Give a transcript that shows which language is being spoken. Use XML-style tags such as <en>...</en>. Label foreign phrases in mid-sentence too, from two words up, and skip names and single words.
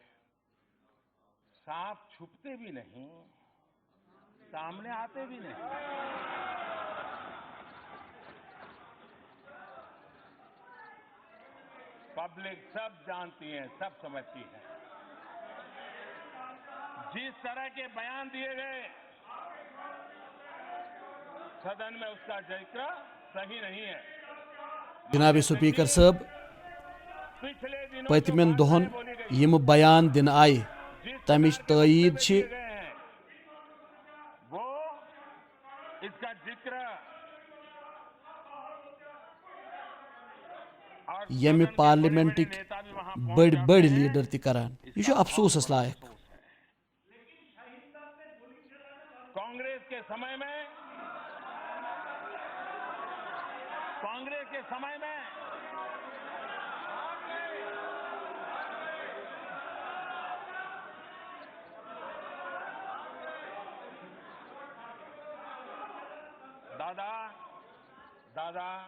<ur>سانپ چھپتے بھی نہیں سامنے آتے بھی نہیں پبلک سب جانتی ہے سب سمجھتی ہے جس طرح کے بیان دیے گئے سدن میں اس کا ذکر صحیح نہیں ہے</ur> <ks>جناب سپیکر صاحب پتمن دہن یم بیان دن آئی تمچ تائید</ks> <ur>وہ اس کا ذکر</ur> <ks>یم پارلیمنٹک بڑ لیڈر تہ کران یہ افسوس لائق</ks> <ur>کانگریس کے سمے میں دادا</ur>